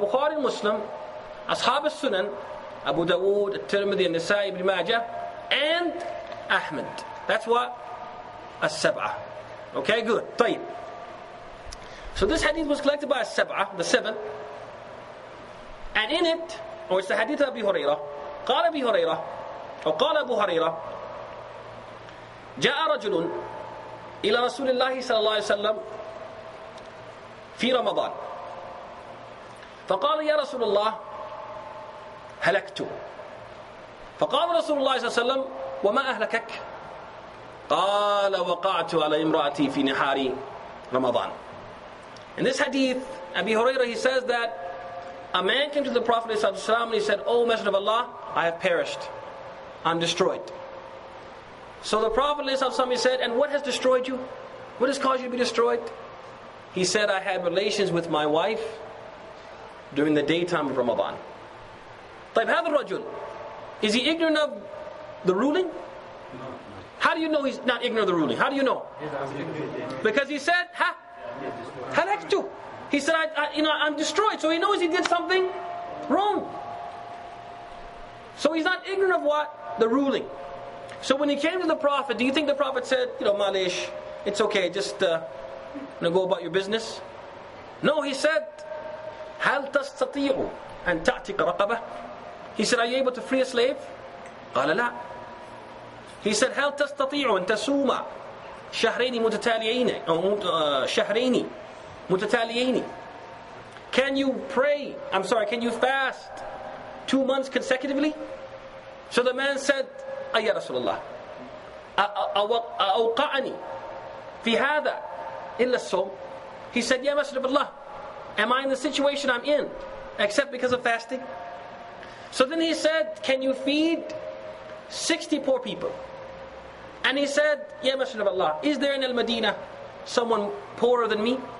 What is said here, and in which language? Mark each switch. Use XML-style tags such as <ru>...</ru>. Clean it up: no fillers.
<en>Al-Bukhari, Muslim, Ashab al-Sunan, Abu Dawood, At-Tirmidhi, An-Nasa'i, Ibn Majah, and Ahmed. That's what? As-Sab'ah. Okay, good. طيب. So this hadith was collected by As-Sab'ah, the 7. And in it, or it's the hadith of Abi Hurairah.</en> <ar>قال أبي هريرة أو قال أبو هريرة جاء رجل إلى رسول الله صلى الله عليه وسلم في رمضان فقال يا رسول الله هلكت فقال رسول الله صلى الله عليه وسلم وما أهلكك قال وقعت على امرأتي في نهار رمضان.</ar> <en>In this hadith, Abi Hurairah, he says that a man came to the Prophet ﷺ and he said, "O Messenger of Allah, I have perished. I'm destroyed." So the Prophet ﷺ, he said, "And what has destroyed you? What has caused you to be destroyed?" He said, "I had relations with my wife during the daytime of Ramadan."</en> <ar>طيب هذا الرجل,</ar> <en>is he ignorant of the ruling? How do you know he's not ignorant of the ruling? How do you know? Because he said, halaktu. He said, I'm destroyed. So he knows he did something wrong. So he's not ignorant of what? The ruling. So when he came to the Prophet, do you think the Prophet said, Malish, it's okay, just go about your business? No, he said,</en> <ar>هل تستطيع أن تعتق رقبة?</ar> <en>He said, are you able to free a slave?</en> <ar>قال لا.</ar> <en>He said,</en> <ar>هل تستطيع أن تصوم شهرين متتاليين أو شهرين متتاليين?</ar> <en>Can you fast 2 months consecutively? So the man said,</en> <ar>يا رسول الله أوقعني في هذا إلا الصوم.</ar> <en>He said, Ya Messenger of Allah, am I in the situation I'm in except because of fasting? So then he said, can you feed 60 poor people? And he said, Ya Messenger of Allah, is there in Al-Madinah someone poorer than me?</en>